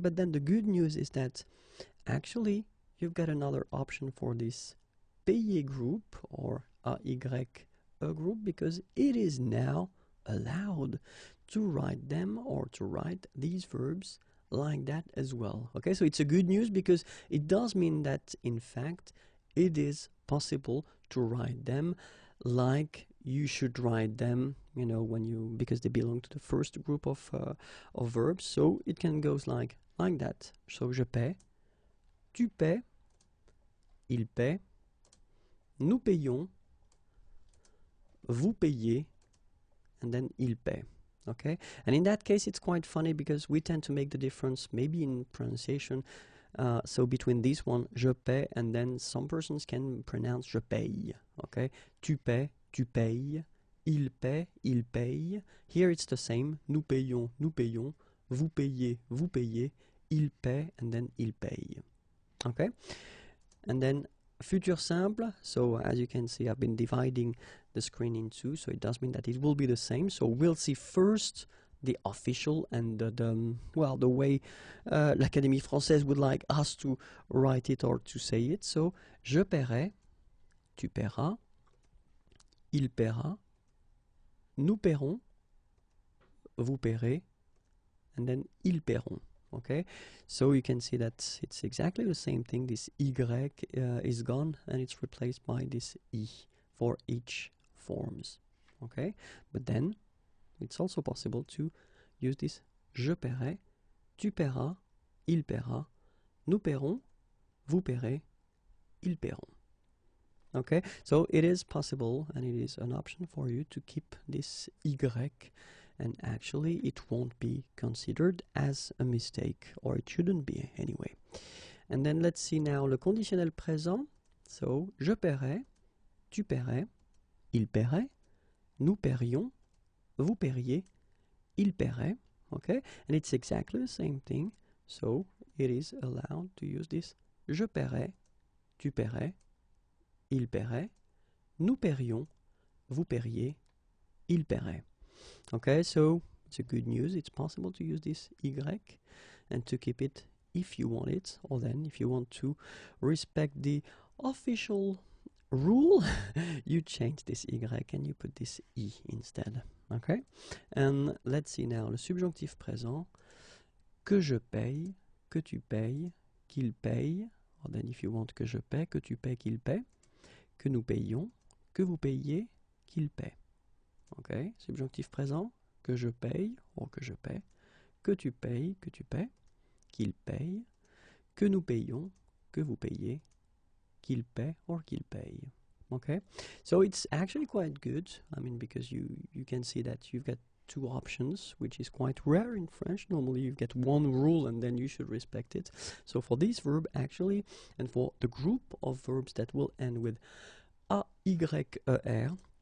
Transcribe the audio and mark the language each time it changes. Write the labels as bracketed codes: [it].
[en] But then the good news is that actually you've got another option for this payer group or AY group, because it is now allowed to write them or to write these verbs like that as well. Okay, so it's a good news because it does mean that in fact it is possible to write them like you should write them, you know, because they belong to the first group of verbs. So it can go like that. [fr] So je paie, tu paies, il paie, nous payons, vous payez, [en] and then [fr] il paie. [en] Okay, and in that case it's quite funny because we tend to make the difference maybe in pronunciation. So between this one, je paie, and then some persons can pronounce je paye. [fr] Okay, tu paies, tu payes, il paie, il paye. [en] Here it's the same. [fr] Nous payons, nous payons, vous payez, vous payez, il paie, [en] and then [fr] il paye. [en] Okay, and then futur simple. So as you can see, I've been dividing the screen in two, so it does mean that it will be the same. So we'll see first the official and the way l'Académie Française would like us to write it or to say it. [fr] So je paierai, tu paieras, il paiera, nous paierons, vous paierez, [en] and then [fr] ils paieront. [en] Okay, so you can see that it's exactly the same thing. This Y is gone and it's replaced by this I for each forms. Okay, but then it's also possible to use this [fr] je paierai, tu paieras, il paiera, nous paierons, vous paierez, ils paieront. [en] Okay, so it is possible and it is an option for you to keep this Y, and actually it won't be considered as a mistake, or it shouldn't be anyway. And then let's see now [fr] le conditionnel présent. So je paierai, tu paierais, il paierait, nous paierions, vous paieriez, il paierait. [en] Okay, and it's exactly the same thing. So it is allowed to use this [fr] je paierai, tu paierais, il paierait, nous paierions, vous paieriez, il paierait. [en] Okay, so it's a good news. It's possible to use this Y and to keep it if you want it, or then if you want to respect the official rule, you change this Y and you put this I instead. Okay, and let's see now le subjonctif présent. [fr] Que je paye, que tu payes, qu'il paye, [en] or then if you want [fr] que je paie, que tu paies, qu'il paie, que nous payons, que vous payiez, qu'il paie. Ok, subjonctif présent, que je paye, ou que je paie, que tu payes, que tu paies, qu'il paye, que nous payons, que vous payez, qu'il paie, [en] or [fr] qu'il paye. [en] Okay, so it's actually quite good. I mean, because you can see that you've got two options, which is quite rare in French. Normally you get one rule and then you should respect it. So for this verb actually, and for the group of verbs that will end with A-Y-E-R,